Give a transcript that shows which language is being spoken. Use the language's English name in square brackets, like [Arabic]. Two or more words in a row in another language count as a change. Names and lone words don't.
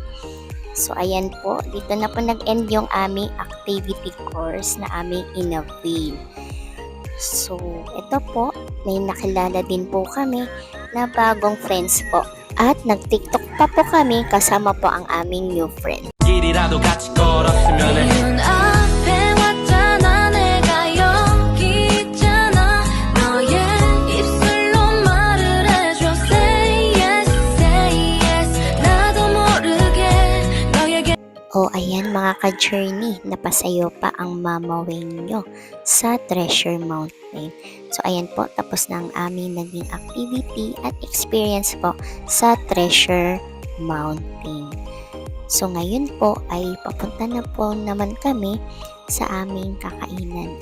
[Filipino] So, ayan po, dito na po nag-end yung aming [English] activity course [Filipino] na aming in-avail. So, ito po, may nakilala din po kami na bagong friends po. At nag-TikTok pa po kami kasama po ang aming [English] new friend. [Korean] 길이라도 같이 걸었으면 해. 눈 앞에 왔잖아 내가 여기 있잖아 너의 입술로 말을 해줘 [English] say yes [Korean] 나도 모르게 너에게 [Filipino] O ayan mga ka-journey, napasayo pa ang mamawing nyo sa Treasure Mountain. So ayan po, tapos na ang aming naging activity at experience po sa Treasure Mountain. So ngayon po ay papunta na po naman kami sa aming kakainan.